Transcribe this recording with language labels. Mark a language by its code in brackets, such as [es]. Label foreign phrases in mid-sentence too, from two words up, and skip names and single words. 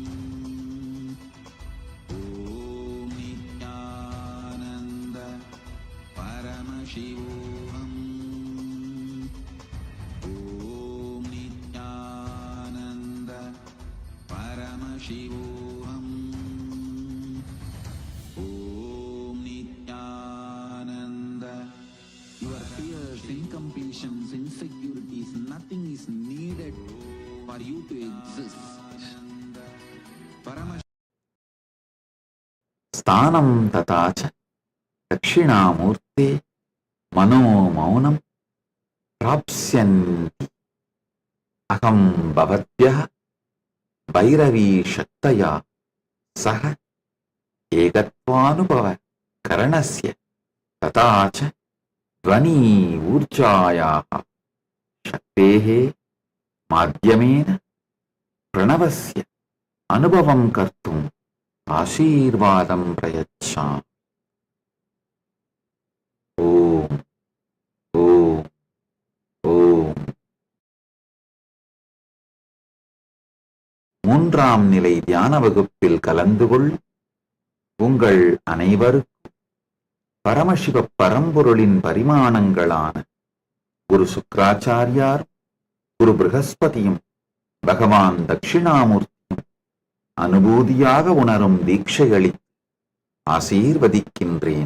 [sa] ॐ नित्यानन्द परमशिवोहम्. ॐ नित्यानन्द परमशिवोहम्. ॐ नित्यानन्द. [en] Your fears, incompletions, insecurities, nothing is needed for you to exist. [sa] स्थानं तथा च दक्षिणामूर्ते मनो मौनं प्राप्स्यन्ति अहं भवद्भ्यः भैरवीशक्तया सह एकत्वानुभव करणस्य तथा च ध्वनि ऊर्जायाः शक्तेः माध्यमेन प्रणवस्य अनुभवं कर्तुम् आशीर्वादं प्रयच्छामि। [ta] ஓம் ஓம் ஓம். மூன்றாம் நிலை தியான வகுப்பில் கலந்து கொள்ளும் உங்கள் அனைவருக்கும் பரமசிவ பரம்பொருளின் பரிமாணங்களான குரு சுக்ராச்சாரியார், குரு ப்ரஹஸ்பதியும், பகவான் தட்சிணாமூர்த்தியும் அனுபூதியாக உணரும் தீட்சையளித்து ஆசீர்வதிக்கின்றேன்.